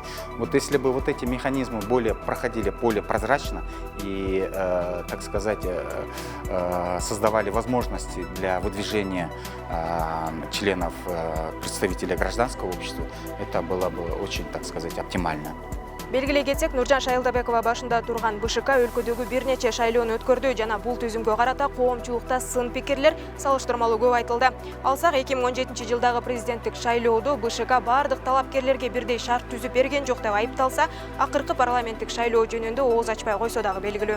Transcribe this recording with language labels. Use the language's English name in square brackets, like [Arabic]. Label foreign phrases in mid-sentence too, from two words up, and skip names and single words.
[Russian] Если бы эти механизмы проходили более прозрачно и, так сказать, создавали возможности для выдвижения членов представителей гражданского общества, это было бы очень, так сказать, оптимально. [Kyrgyz] Белгилей кетсек, Нуржан Шайылдабекова башында турган БШК өлкөдөгү бир нече шайлоону өткөрдү жана бул түзүмгө карата коомчулукта сын пикирлер салыштырмалуу көп айтылды. Алсак 2017 жылдагы президенттик шайлоодо БШК бардык талапкерлерге бирдей шарт түзүп берген жок деп айыпталса, акыркы парламенттик шайлоо жөнүндө ооз ачпай койсо дагы белгилүү.